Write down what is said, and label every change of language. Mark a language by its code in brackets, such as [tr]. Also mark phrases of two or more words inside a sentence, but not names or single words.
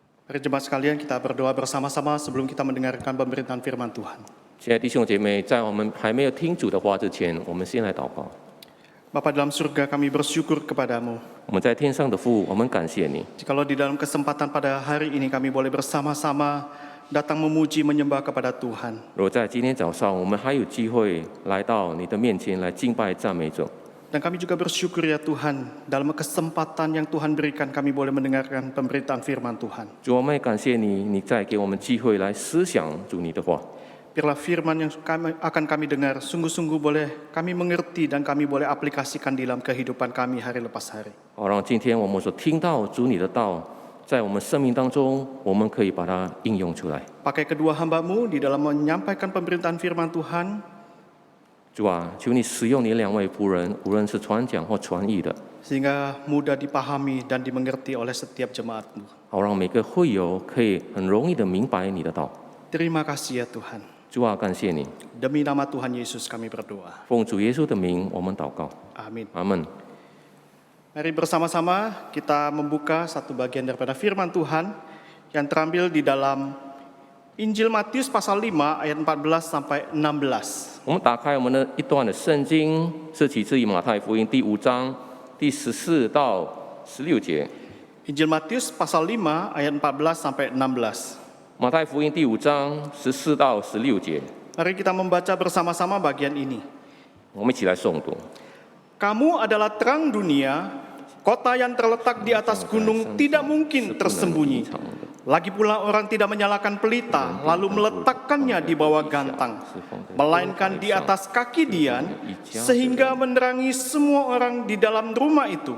[id] Mari jemaat sekalian kita berdoa bersama-sama sebelum kita mendengarkan pemberitaan firman Tuhan. [zh] 亲爱的弟兄姐妹，在我们还没有听主的话之前，我们先来祷告。 [id] Bapa dalam surga, kami bersyukur kepadamu. [zh] 我们在天上的父，我们感谢你。 [id] Jikalau di dalam kesempatan pada hari ini kami boleh bersama-sama datang memuji menyembah kepada Tuhan. [zh] 如果在今天早上我们还有机会来到你的面前来敬拜赞美主， [id] Dan kami juga bersyukur ya Tuhan, dalam kesempatan yang Tuhan berikan kami boleh mendengarkan pemberitaan firman Tuhan. [zh] 主，我们也感谢你，你再给我们机会来思想主你的话。 [id] Biarlah firman yang akan kami dengar sungguh-sungguh boleh kami mengerti dan kami boleh aplikasikan di dalam kehidupan kami hari lepas hari. [zh] 好，让今天我们所听到主你的道，在我们生命当中，我们可以把它应用出来。 [id] Pakai kedua hamba-Mu di dalam menyampaikan pemberitaan firman Tuhan. [zh] 主啊，求你使用你两位仆人，无论是传讲或传译的， [id] Sehingga mudah dipahami dan dimengerti oleh setiap jemaat-Mu. [zh] 好让每个会友可以很容易的明白你的道。 [id] Terima kasih ya Tuhan. [zh] 主啊，感谢你， [id] Demi nama Tuhan Yesus kami berdoa. [zh] 奉主耶稣的名，我们祷告， [id] Amin. [zh] 阿门。 [id] Mari bersama-sama kita membuka satu bagian daripada firman Tuhan yang terambil di dalam Injil Matius pasal 5 ayat 14 sampai 16. [zh] 我们打开我们的一段的圣经，是起自于马太福音第5章第14到16节。 [id] Injil Matius pasal 5 ayat 14 sampai 16. [zh] 马太福音第5章14到16节， [id] Mari kita membaca bersama-sama bagian ini. [zh] 我们一起来诵读。 [id] Kamu adalah terang dunia, kota yang terletak di atas gunung tidak mungkin tersembunyi. Lagi pula orang tidak menyalakan pelita lalu meletakkannya di bawah gantang, melainkan di atas kaki dian sehingga menerangi semua orang di dalam rumah itu.